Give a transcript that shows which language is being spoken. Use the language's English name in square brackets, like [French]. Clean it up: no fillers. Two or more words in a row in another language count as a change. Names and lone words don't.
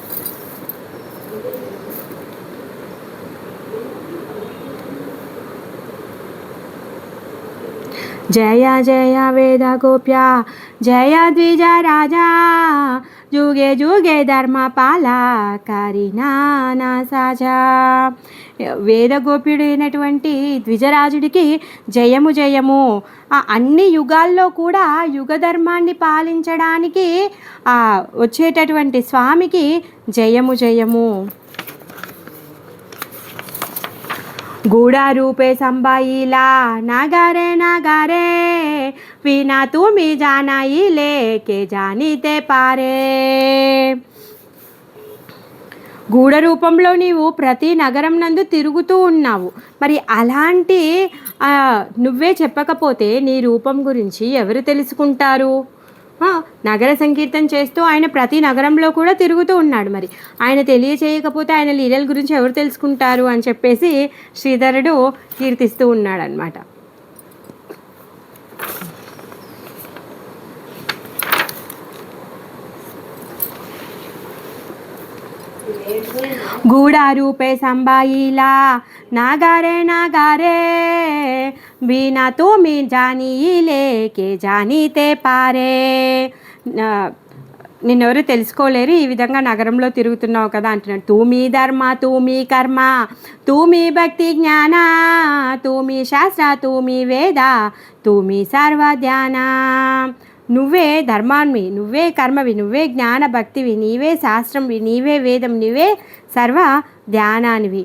[Bangla] জয় জয় বেদ গোপ্য জয় দ্বিজ রাজা, যুগে যুগে ধর্মপাল করি নানা সাজা. [Telugu] వేదగోప్యుడైనటువంటి ద్విజరాజుడికి జయము జయము. అన్ని యుగాల్లో కూడా యుగ ధర్మాన్ని పాలించడానికి వచ్చేటటువంటి స్వామికి జయము జయము. [Bangla] গূঢ় রূপে সম্ভাইলা নগরে নগরে, বিনা তুমি জানাইলে কে জানিতে পারে. [Telugu] గూఢ రూపంలో నీవు ప్రతి నగరం నందు తిరుగుతూ ఉన్నావు. మరి అలాంటి నువ్వే చెప్పకపోతే నీ రూపం గురించి ఎవరు తెలుసుకుంటారు? నగర సంకీర్తన చేస్తూ ఆయన ప్రతి నగరంలో కూడా తిరుగుతూ ఉన్నాడు. మరి ఆయన తెలియచేయకపోతే ఆయన లీలల గురించి ఎవరు తెలుసుకుంటారు అని చెప్పేసి శ్రీధరుడు కీర్తిస్తూ ఉన్నాడు అన్నమాట. [Bangla] গূঢ় রূপে সম্ভাইলা নগরে নগরে, বিনা তুমি জানিলে কে জানিতে পারে. [Telugu] నిన్నెవరు తెలుసుకోలేరు, ఈ విధంగా నగరంలో తిరుగుతున్నావు కదా అంటున్నాడు. [Bangla] তুমি ধর্ম তুমি কর্ম তুমি ভক্তি জ্ঞান, তুমি শাস্ত্র তুমি বেদ তুমি সর্ব ধ্যান. [Telugu] నువ్వే ధర్మాన్వి, నువ్వే కర్మవి, నువ్వే జ్ఞాన భక్తివి, నీవే శాస్త్రంవి, నీవే వేదం, నీవే సర్వ ధ్యానానివి.